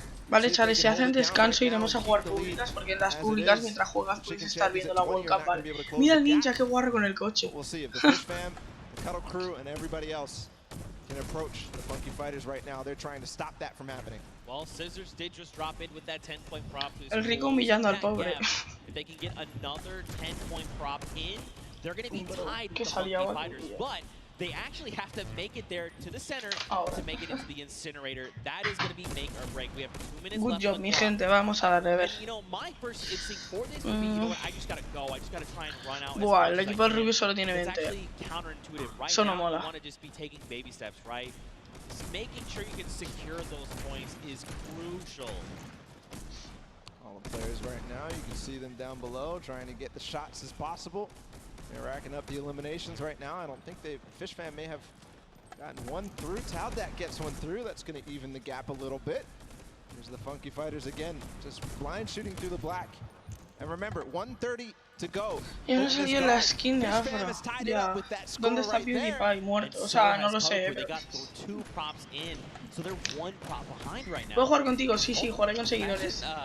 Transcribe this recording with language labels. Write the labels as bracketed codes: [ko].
[es] Vale, chavales, si hacen descanso iremos a jugar públicas, porque en las públicas mientras juegas puedes estar viendo la World Cup, ¿vale? Mira el ninja, qué guarro con el coche. [en] Cuddle Crew and everybody else can approach the Funky Fighters right now. They're trying to stop that from happening. Well, Scissors did just drop in with that 10-point prop. [es] El rico humillando al pobre. [en] If they can get another 10-point prop in, they're going to be tied with the Funky Fighters. But they actually have to make it there to the center to make it into the incinerator. That is going to be make or break. We have 2 minutes left. Good job, [es] mi gente. Vamos a darle, a ver. [en] And, you know, my first instinct for this would be, you know what, I just got to go. I just got to try and run out. [es] Buah, el equipo del Rubio solo tiene 20. [en] It's actually counterintuitive. Right [es] Eso no [en] now, [es] mola. [en] you want to just be taking baby steps, right? Just making sure you can secure those points is crucial. All the players right now, you can see them down below trying to get the shots as possible. They're racking up the eliminations right now. I don't think Fish Fam may have gotten one through. Taldat gets one through. That's going to even the gap a little bit. Here's the Funky Fighters again, just blind shooting through the black. And remember, 1:30 to go. [es] Ya no salió la skin de Afro. Ya. ¿Dónde está PewDiePie? Muerto. O sea, no lo sé. ¿Puedo jugar contigo? Sí, sí, jugaré con seguidores.